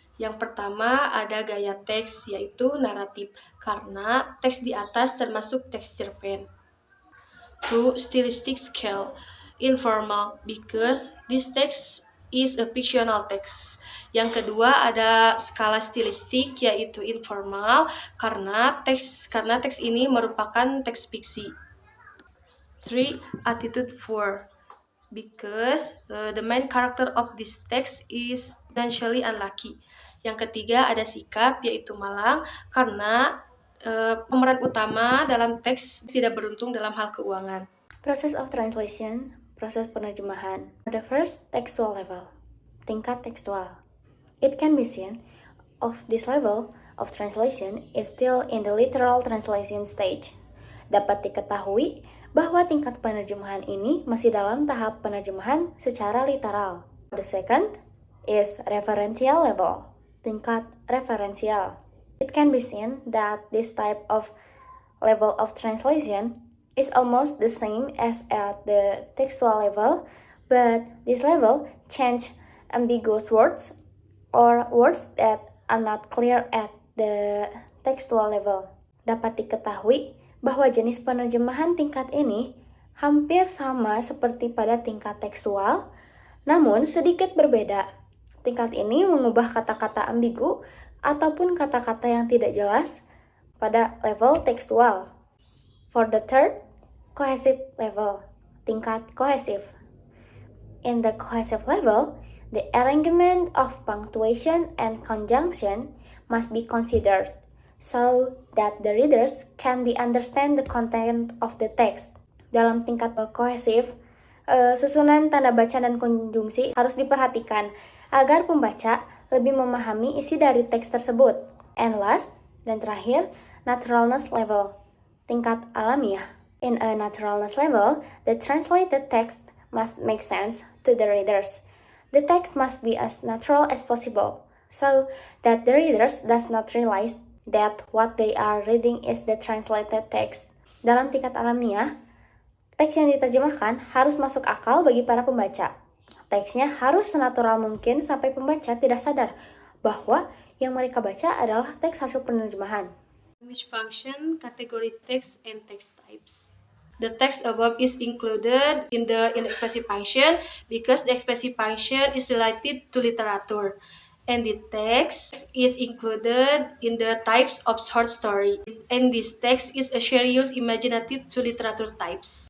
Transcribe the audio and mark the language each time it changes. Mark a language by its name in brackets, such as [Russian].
[Indonesian] Yang pertama ada gaya teks yaitu naratif karena teks di atas termasuk teks cerpen. [English] 2. Stylistic scale. Informal because this text is a fictional text. [Indonesian] Yang kedua ada skala stilistik yaitu informal karena teks ini merupakan teks fiksi. 3. [English] Attitude 4 because the main character of this text is financially unlucky. [Indonesian] Yang ketiga ada sikap yaitu malang karena pemeran utama dalam teks tidak beruntung dalam hal keuangan. [English] Process of translation, [Indonesian] proses penerjemahan. [English] The first, textual level, [Indonesian] tingkat tekstual. [English] It can be seen of this level of translation is still in the literal translation stage. [Indonesian] Dapat diketahui bahwa tingkat penerjemahan ini masih dalam tahap penerjemahan secara literal. [English] The second is referential level, [Indonesian] tingkat referensial. [English] It can be seen that this type of level of translation is almost the same as at the textual level, but this level change ambiguous words or words that are not clear at the textual level. [Indonesian] Dapat diketahui bahwa jenis penerjemahan tingkat ini hampir sama seperti pada tingkat tekstual, namun sedikit berbeda. Tingkat ini mengubah kata-kata ambigu ataupun kata-kata yang tidak jelas pada level tekstual. [English] For the third, cohesive level, [Indonesian] tingkat kohesif. [English] In the cohesive level, the arrangement of punctuation and conjunction must be considered so that the readers can understand the content of the text. [Indonesian] Dalam tingkat kohesif, susunan tanda baca dan konjungsi harus diperhatikan agar pembaca lebih memahami isi dari teks tersebut. [English] And last, [Indonesian] dan terakhir, [English] naturalness level, [Indonesian] tingkat alamiah. [English] In a naturalness level, the translated text must make sense to the readers. The text must be as natural as possible, so that the readers does not realize that what they are reading is the translated text. [Indonesian] Dalam tingkat alamiah, teks yang diterjemahkan harus masuk akal bagi para pembaca. Teksnya harus senatural mungkin sampai pembaca tidak sadar bahwa yang mereka baca adalah teks hasil penerjemahan. [English] Language function, category text, and text types. The text above is included in the expressive function because the expressive function is related to literature. And the text is included in the types of short story. And this text is a serious imaginative to literature types.